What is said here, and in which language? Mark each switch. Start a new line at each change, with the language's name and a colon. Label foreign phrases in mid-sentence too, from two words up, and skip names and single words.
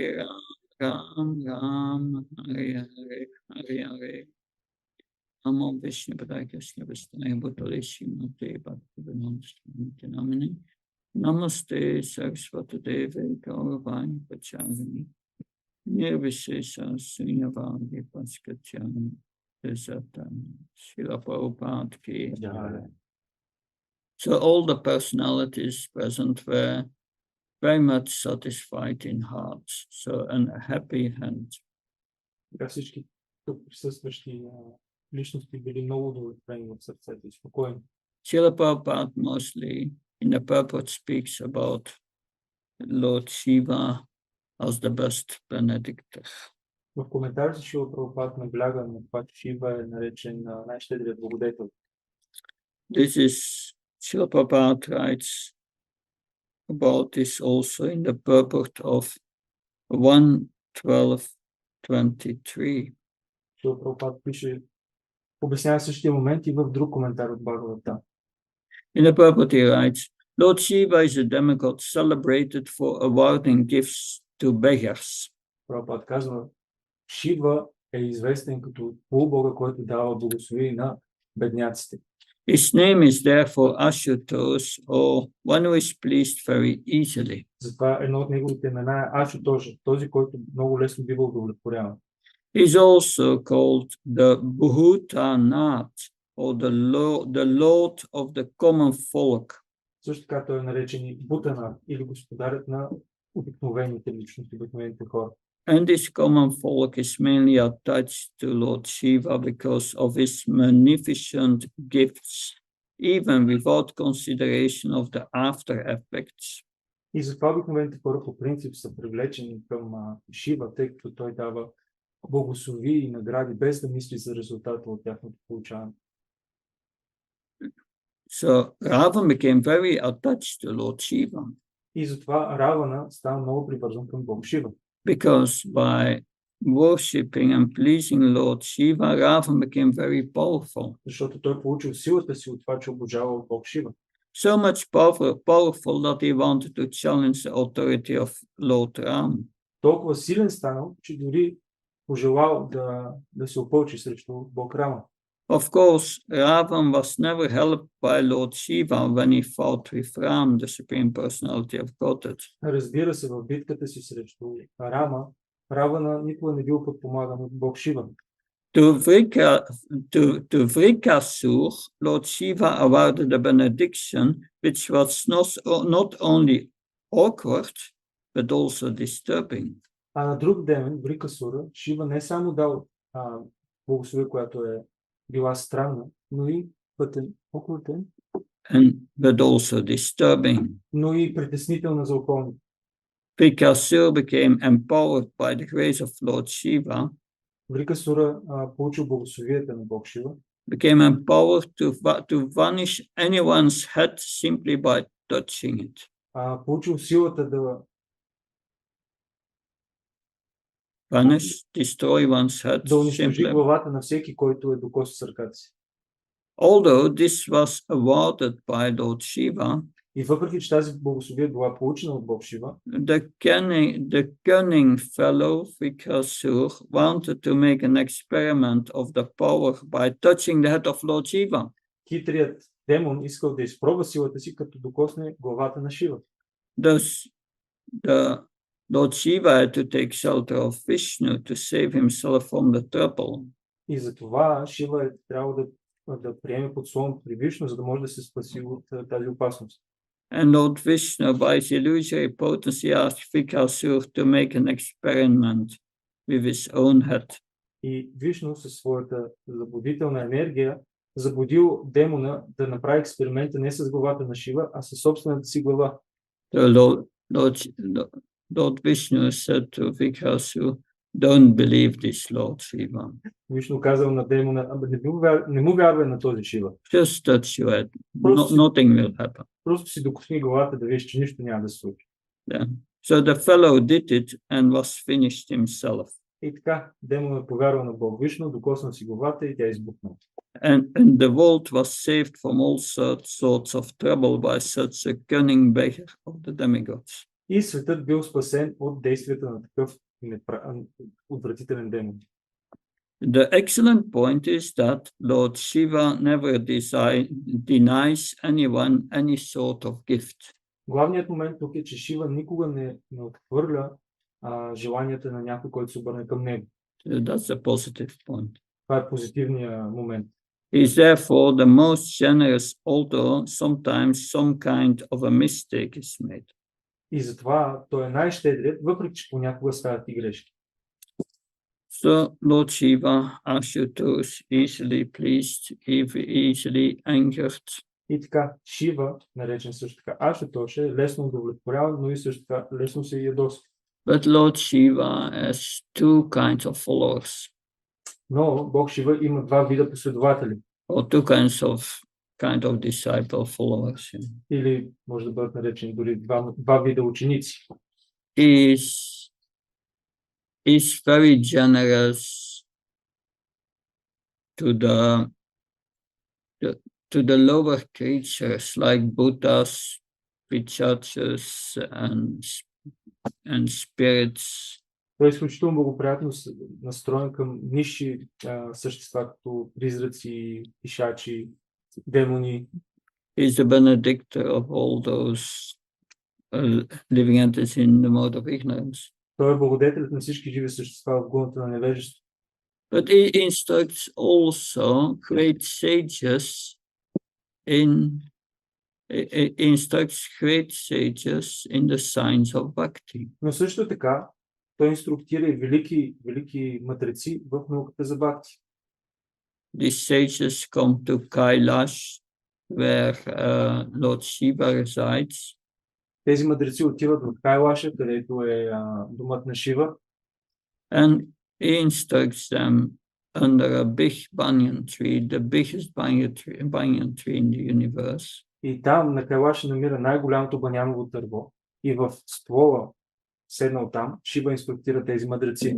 Sanskrit: राम हरे हरे हरे हरे नमो विष्णु पादाय कृष्ण विष्णु भूतले श्रीमते भक्तिवेदान्त स्वामी नामिने नमस्ते सरस्वती देवी गौरवाणी प्रचारिणी निर्विशेष श्रीनिवादि पाश्चात्यम् देशतान् श्रील प्रभुपाद
Hindi: की जय.
English: So all the personalities present were very much satisfied in hearts, so a happy hand.
Bulgarian: Всички тук присъстващи личности били много удовлетворени в сърцето и спокойни.
English: Srila Prabhupada mostly in the purport speaks about Lord Shiva as the best benedictor.
Bulgarian: В коментарите Шрила Прабхупад набляга на това, че Шива е наречен най-щедрият благодетел.
English: This is Srila Prabhupada writes about this also in the purport of 1.12.23.
Bulgarian: Шрила Прабхупад пише, обяснява същия момент и в друг коментар от Бхагавата.
English: In the purport he writes, Lord Shiva is a demigod celebrated for awarding gifts to beggars.
Bulgarian: Прабхупад казва, Шива е известен като полубога, който дава благословие на бедняците.
English: His name is therefore Ashutosh, or one who is pleased very easily.
Bulgarian: Затова едно от неговите имена е Ашутоша, този, който много лесно бива удовлетворяван.
English: He's also called the Bhutanath, or the Lord of the common folk.
Bulgarian: Също така той е наречен и Бутана или господарят на обикновените личности, обикновените хора.
English: And this common folk is mainly attached to Lord Shiva because of his magnificent gifts, even without consideration of the after effects.
Bulgarian: И затова обикновените хора по принцип са привлечени към Шива, тъй като той дава благословии и награди, без да мисли за резултата от тяхното получаване.
English: So Ravan became very attached to Lord Shiva.
Bulgarian: И затова Равана става много привързан към Бог Шива.
English: Because by worshipping and pleasing Lord Shiva, Ravan became very powerful.
Bulgarian: Защото той получил силата си от това, че обожава Бог Шива.
English: So much powerful that he wanted to challenge the authority of Lord Ram.
Bulgarian: Толкова силен станал, че дори пожелал да се опълчи срещу Бог Рама.
English: Of course, Ravan was never helped by Lord Shiva when he fought with Ram, the Supreme Personality of Godhead.
Bulgarian: Разбира се, в битката си срещу Рама, Равана никога не бил подпомаган от Бог Шива.
English: To Vrikasur, Lord Shiva awarded a benediction which was not only awkward, but also disturbing.
Bulgarian: А на друг ден, Врикасура, Шива не само дал благословие, която е била странна, но и пътен, окрутен,
English: but also disturbing.
Bulgarian: но и притеснителна за околните.
English: Vrikasur became empowered by the grace of Lord Shiva.
Bulgarian: Врикасура получил благословията на Бог Шива.
English: Became empowered to vanish anyone's head simply by touching it.
Bulgarian: Получил силата да
English: Vanish, destroy one's head.
Bulgarian: да унищожи главата на всеки, който е докосва с ръката си.
English: Although this was awarded by Lord Shiva,
Bulgarian: и въпреки че тази благословие била получена от Бог Шива,
English: the cunning fellow Vrikasur wanted to make an experiment of the power by touching the head of Lord Shiva.
Bulgarian: Хитрият демон искал да изпробва силата си, като докосне главата на Шива.
English: Thus, the Lord Shiva had to take shelter of Vishnu to save himself from the trouble.
Bulgarian: И затова Шива трябва да приеме подслон при Вишну, за да може да се спаси от тази опасност.
English: And Lord Vishnu, by his illusory potency, asked Vrikasur to make an experiment with his own head.
Bulgarian: И Вишну със своята заблудителна енергия заблудил демона да направи експеримента не с главата на Шива, а със собствената си глава.
English: Lord Vishnu said to Vrikasur, "Don't believe this, Lord Shiva."
Bulgarian: Вишну казал на демона, не му вярвай на този Шива.
English: Just touch your head. Nothing will happen.
Bulgarian: Просто си докосни главата да видиш, че нищо няма да се случи.
English: Yeah. So the fellow did it and was finished himself.
Bulgarian: И така, демонът повярва на Бог Вишну, докосна си главата и тя избухна.
English: And the world was saved from all sorts of trouble by such a cunning beggar of the demigods.
Bulgarian: И светът бил спасен от действията на такъв отвратителен демон.
English: The excellent point is that Lord Shiva never denies anyone any sort of gift.
Bulgarian: Главният момент тук е, че Шива никога не отхвърля желанията на някой, който се обърне към него.
English: That's a positive point.
Bulgarian: Това е позитивният момент.
English: He is therefore the most generous, although sometimes some kind of a mistake is made.
Bulgarian: И затова той е най-щедрият, въпреки че понякога стават и грешки.
English: So Lord Shiva, Ashutosh, easily pleased, easily angered.
Bulgarian: И така, Шива, наречен също така Ашутош, е лесно удовлетворяван, но и също така лесно се ядосва.
English: But Lord Shiva has two kinds of followers.
Bulgarian: Но Бог Шива има два вида последователи.
English: Or two kind of disciple followers.
Bulgarian: Или може да бъдат наречени дори два вида ученици.
English: Is very generous to the lower creatures like Buddhas, Pichachas, and spirits.
Bulgarian: Той е изключително благоприятно настроен към нисши същества, като призраци, пишачи, демони.
English: He is the benedictor of all those living entities in the mode of ignorance.
Bulgarian: Той е благодетелят на всички живи същества в гуната на невежество.
English: But he instructs also great sages in the science of bhakti.
Bulgarian: Но също така, той инструктира и велики мъдреци в науката за бхакти.
English: These sages come to Kailash, where Lord Shiva resides.
Bulgarian: Тези мъдреци отиват в Кайлаша, където е домът на Шива.
English: And he instructs them under a big banyan tree, the biggest banyan tree in the universe.
Bulgarian: И там на Кайлаша намира най-голямото баняново дърво. И в ствола, седнал там, Шива инструктира тези мъдреци.